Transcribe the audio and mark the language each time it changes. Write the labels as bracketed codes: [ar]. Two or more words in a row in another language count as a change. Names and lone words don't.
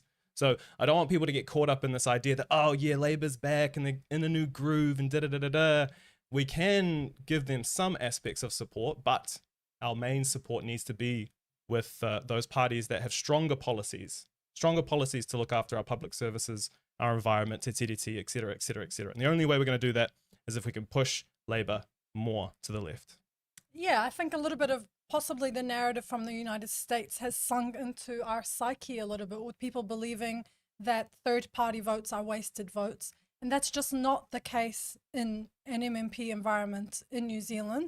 [en] So I don't want people to get caught up in this idea that, oh yeah, Labour's back and they're in a new groove and da-da-da-da-da. We can give them some aspects of support, but our main support needs to be with those parties that have stronger policies to look after our public services, our environment, te tiriti, et cetera, et cetera, et cetera. And the only way we're going to do that is if we can push Labour more to the left. Yeah, I think a little bit of possibly the narrative from the United States has sunk into our psyche a little bit, with people believing that third-party votes are wasted votes. And that's just not the case in an MMP environment in New Zealand.